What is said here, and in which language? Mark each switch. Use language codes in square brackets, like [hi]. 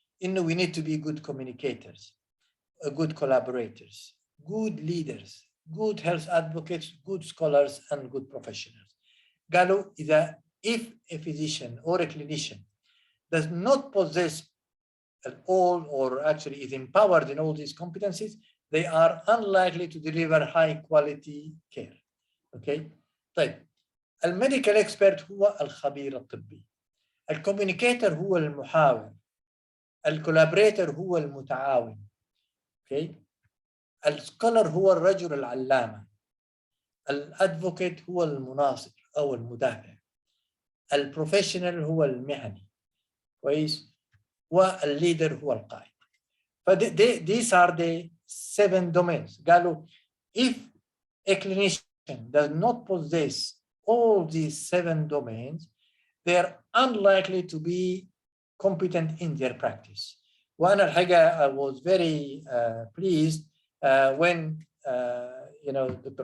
[en] إنه we need to be good communicators, good collaborators, good leaders, good health advocates, good scholars, and good professionals. قالوا if a physician or a clinician does not possess all, or actually is empowered in all these competencies, they are unlikely to deliver high quality care. [ar] Okay, طيب الميديكال اكسبرت هو الخبير الطبي، الكوميونيكيتور هو المحاور، الكولابريتور هو المتعاون. اوكي، السكولر هو الرجل العلامة، الادفوكيت هو المناصر او المدافع، البروفيشنال هو المهني، كويس، والليدر هو القائد. [en] These are the 7 domains. قالوا if a clinician does not possess all these 7 domains, they are unlikely to be competent in their practice. وأنا الحقيقة I was very pleased when Dr.